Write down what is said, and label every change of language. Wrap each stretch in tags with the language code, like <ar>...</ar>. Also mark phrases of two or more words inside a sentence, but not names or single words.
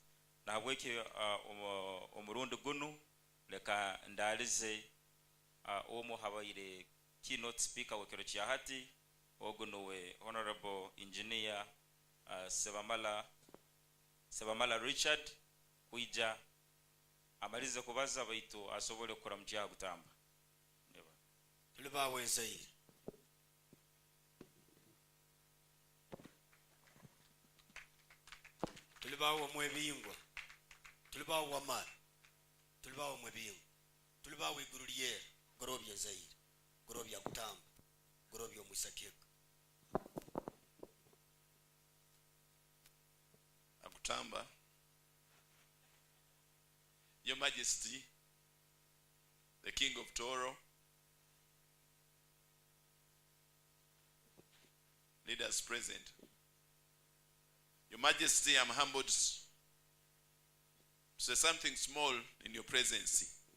<ttj>Nahabweke omurundi gunu leka ndalize omu habaire</ttj> <en>keynote speaker</en> <ttj>wekiro kya hati oguno we Honorable Engineer Sebamala Richard kuija amalize kubaza baitu asobole kukora mukya kutamba. Tulibawe nzaire. Tulibawe mwebingwa. Tulibawe wamara. Tulibawe mwebingwa. Tulibawe iguru lyera gorobya nzaire. Gorobya kutamba. Gorobya mwisakeka. Akutamba.</ttj> <en>Your Majesty, the King of Tooro, leaders present. Your Majesty, I'm humbled to say something small in your presence.</en>